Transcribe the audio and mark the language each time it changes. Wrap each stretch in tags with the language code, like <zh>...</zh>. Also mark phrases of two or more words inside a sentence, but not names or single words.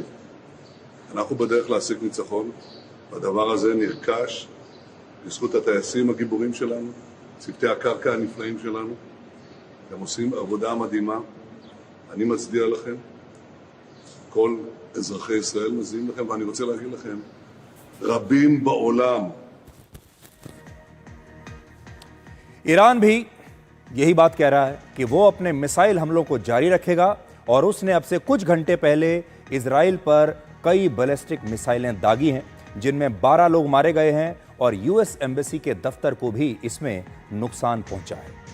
<he>אנחנו בדרך להשיג ניצחון. והדבר הזה נרכש בזכות הטייסים הגיבורים שלנו, צוותי הקרקע הנפלאים שלנו. הם עושים עבודה מדהימה. אני מצדיע לכם. כל אזרחי ישראל מצדיעים לכם, ואני רוצה להגיד לכם, רבים בעולם.</he> <hi>ईरान भी यही बात कह रहा है कि वो अपने मिसाइल हमलों को जारी रखेगा और उसने अब से कुछ घंटे पहले इजराइल पर कई</hi> <en>ballistic missiles</en> <hi>दागी हैं जिनमें 12 लोग मारे गए हैं और</hi> <en>US embassy</en> <hi>के दफ्तर को भी इसमें नुकसान पहुंचा है।</hi>